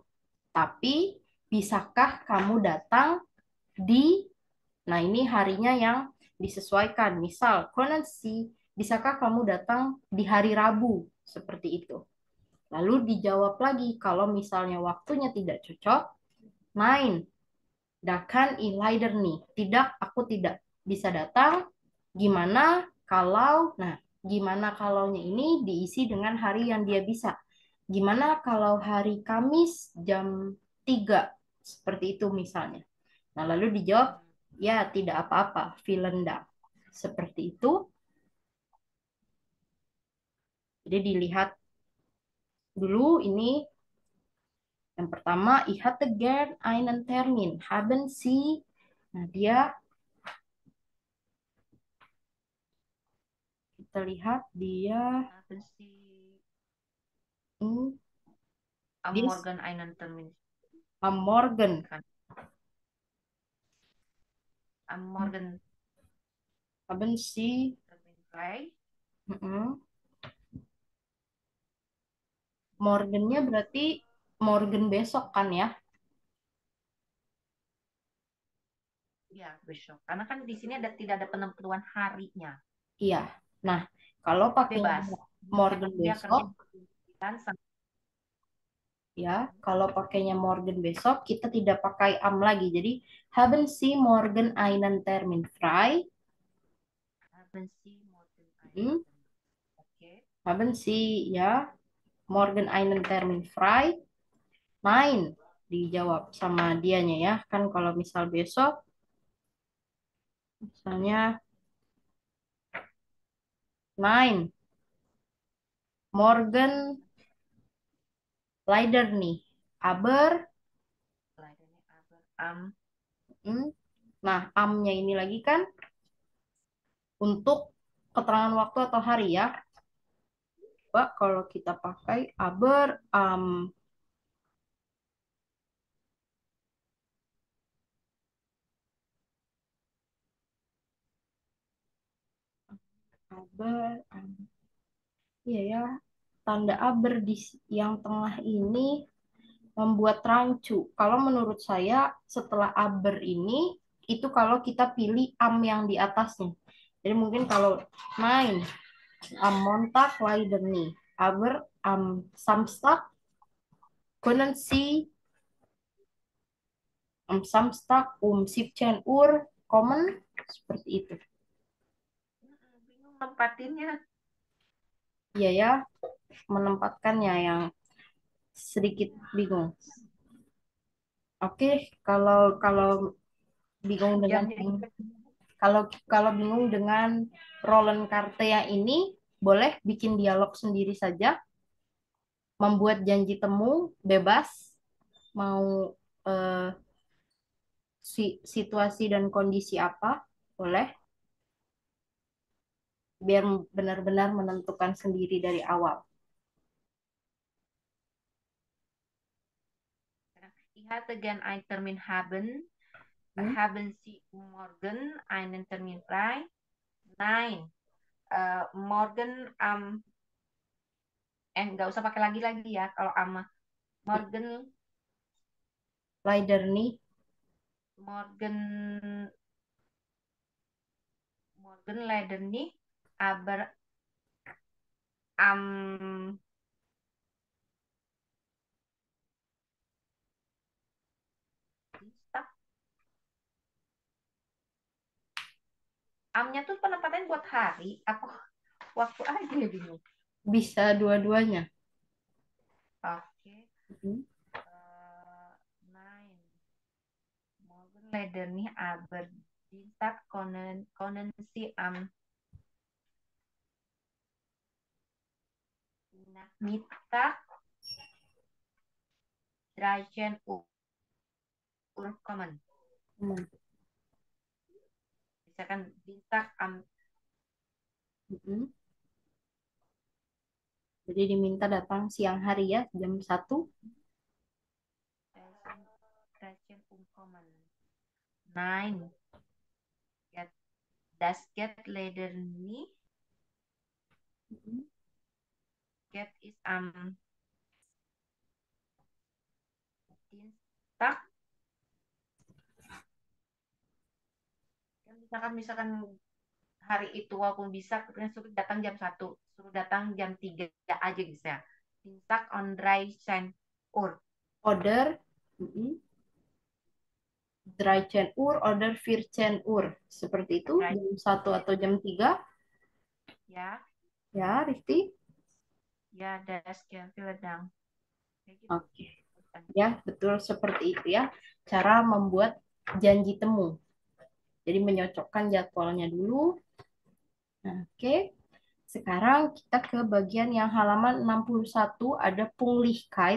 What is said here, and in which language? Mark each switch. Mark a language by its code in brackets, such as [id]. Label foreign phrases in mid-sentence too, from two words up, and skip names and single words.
[id] Tapi bisakah kamu datang di, nah ini harinya yang disesuaikan. Misal, Konansi, bisakah kamu datang di hari Rabu? Seperti itu. Lalu dijawab lagi, kalau misalnya waktunya tidak cocok, [de] nein, da kann ich leider nicht. [id] Tidak, aku tidak bisa datang. Gimana kalau, nah, gimana kalaunya ini diisi dengan hari yang dia bisa. Gimana kalau hari Kamis jam 3, seperti itu misalnya. Nah, lalu dijawab, ya tidak apa-apa, [de] vielen Dank. [id] Seperti itu. Jadi dilihat dulu ini yang pertama, [de] ich hatte gern einen Termin. Haben Sie? [id] Nah, kita lihat dia [de] Haben Sie [id] ini [de] am [id] dia [de] Morgen einen Termin? am Morgen. Kan? Am Morgen Haben Sie? Termin frei? Mm-mm. [id] Morgennya berarti Morgen besok kan ya? Ya, besok. Karena kan di sini tidak ada penentuan harinya. Iya. Nah, kalau pakai Bebas. [de] Morgen [id] Dia besok, kerja di 9 sampai ya, kalau pakainya Morgen besok, kita tidak pakai am lagi. Jadi, [de] haben Sie morgen einen Termin frei? haben Sie Morgen einen Hmm? Termin. Oke. Haben Sie ya morgen einen Termin frei? Nein, [id] dijawab sama dianya ya. Kan kalau misal besok, misalnya [de] nein, morgen leider nih. Aber, Leider nicht, aber am [id] hmm, nah amnya ini lagi kan untuk keterangan waktu atau hari ya. Coba kalau kita pakai aber, aber, iya ya. Tanda aber di yang tengah ini membuat rancu. Kalau menurut saya setelah aber ini itu kalau kita pilih am yang di atasnya. Jadi mungkin kalau main [de] am Montag leider nih, aber am Samstag können Sie am Samstag 17 Uhr kommen, [id] seperti itu. bingung nempatinnya. Iya ya, menempatkannya yang sedikit bingung. Oke, kalau kalau bingung dengan Jamnya kalau kalau bingung dengan Roland Carte yang ini, boleh bikin dialog sendiri saja, membuat janji temu bebas, mau eh, situasi dan kondisi apa, boleh, biar benar-benar menentukan sendiri dari awal. [de] Ich hatte gern einen Termin haben. Hmm? Haben Sie morgen einen Termin frei? [id] Nein. Morgen nggak usah pakai lagi ya kalau ama. [de] Morgen Leider nih, Morgen Morgen leider nicht, aber am Dienstag. [id] Amnya tuh penempatannya buat hari. Aku waktu aja ya bingung. bisa dua-duanya. Oke. Hmm. [de] Later nih aber Dienstag können Sie am Nachmittag 13 Uhr kommen. Hmm. [id] Misalkan Dienstag am Mm-mm. Jadi diminta datang siang hari ya, jam 1. [de] 13 Uhr kommen. Nein, ja, das geht leider nicht. Mm-mm. Geht ist am Dienstag. [id] Misalkan hari itu walaupun bisa kemudian suruh datang jam 1, suruh datang jam 3 aja bisa. [de] Dienstag on 13 Uhr. Order mm-mm. 13 Uhr, order 14 Uhr. [id] Seperti itu, jam 1 atau jam 3. Ya, Ya, Rifti? [de] ya das ya vielen Dank. [id] Kayak gitu. Oke. Ya, betul seperti itu ya. Cara membuat janji temu. Jadi menyocokkan jadwalnya dulu. Nah, oke. Sekarang kita ke bagian yang halaman 61 ada Punglichkeit.